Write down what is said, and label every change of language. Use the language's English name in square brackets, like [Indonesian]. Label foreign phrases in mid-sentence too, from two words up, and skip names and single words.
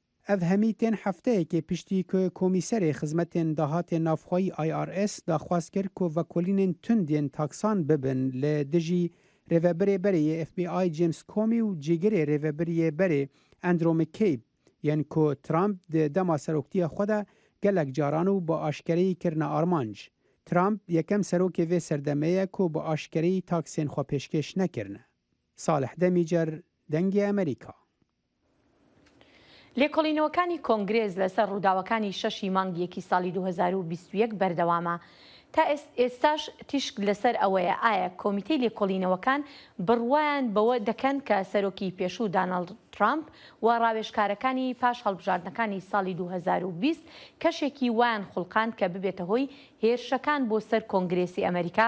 [Kurdish] ev hemî tên hefteyekê piştî ku komîserê xizmetên dahatê navxwayî IRS daxwaz kir ku vekolînên tundên taksan bibin li dijî rêveberê berê FBI James Comey û cîgirê rêveberiyê berê Andrew McCabe yên ku Trump di dema seroktiya xwe de gelek caran û bi aşkereyî kirine armanc. Trump yekem serokê vê serdemeye ku bi aşkereyî taksên xwe pêşkêş nekirine. Salih Demîcer, Dengê Amerîka. [Central Kurdish] لێکۆڵینەوەکانی کۆنگرێز لەسەر ڕووداوەکانی شەشی مانگیەکی ساڵی 2021 بەردەوامە. تا ئێستاش تیشک لەسەر ئەوەیە ئایا کۆمیتەی لێکۆڵینەوەکان بڕوایان بەوە دەکەن کە سەرۆکی پێشوو دانەڵد ترامپ و ڕاوێژکارەکانی پاش هەڵبژاردنەکانی ساڵی 2020 کەشێکی وایان خوڵقاند کە ببێتە هۆی هێرشەکان بۆ سەر کۆنگرێسی ئەمریکا.